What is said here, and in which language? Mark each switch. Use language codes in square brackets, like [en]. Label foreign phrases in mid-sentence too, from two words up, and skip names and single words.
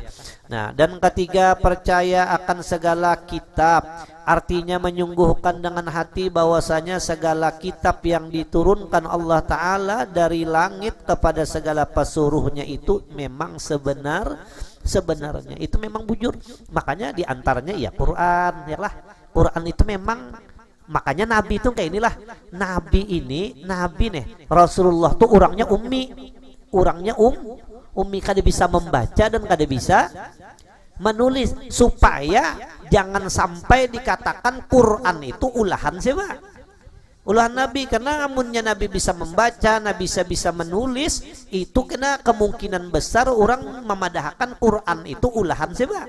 [id] Nah, dan ketiga, percaya akan segala kitab, artinya menyungguhkan dengan hati bahwasanya segala kitab yang diturunkan Allah Ta'ala dari langit kepada segala pesuruhnya itu memang sebenarnya itu memang bujur. Makanya diantaranya ya Quran, ya lah. Quran itu memang, makanya Nabi itu kayak inilah. [bjn] Nabi nih Rasulullah tuh orangnya ummi kada bisa membaca dan kada bisa menulis, supaya jangan sampai dikatakan Quran itu ulahan siapa? Ulahan Nabi. Karena amunnya Nabi bisa membaca, Nabi bisa menulis, itu kena kemungkinan besar orang memadahkan Quran itu ulahan siapa?